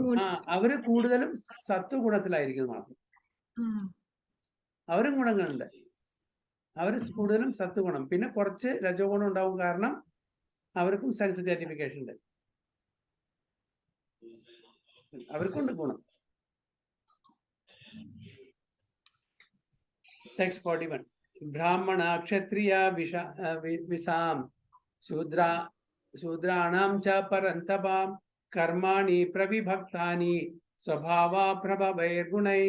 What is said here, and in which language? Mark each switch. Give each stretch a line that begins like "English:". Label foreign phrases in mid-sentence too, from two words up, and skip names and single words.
Malayalam: അവര് കൂടുതലും സത്വഗുണത്തിലായിരിക്കും മാത്രം. അവരും ഗുണങ്ങളുണ്ട്, അവര് കൂടുതലും സത്വഗുണം. പിന്നെ കുറച്ച് രജോ ഗുണം ഉണ്ടാവും, കാരണം അവർക്കും
English: sense gratification
Malayalam: ഉണ്ട്, അവർക്കുണ്ട് ഗുണം.
English: Text 41.
Sanskrit: ब्राह्मण क्षत्रिय विशां शूद्राणां च परन्तपं कर्माणि प्रविभक्तानि स्वभाव प्रभवैर् गुणै.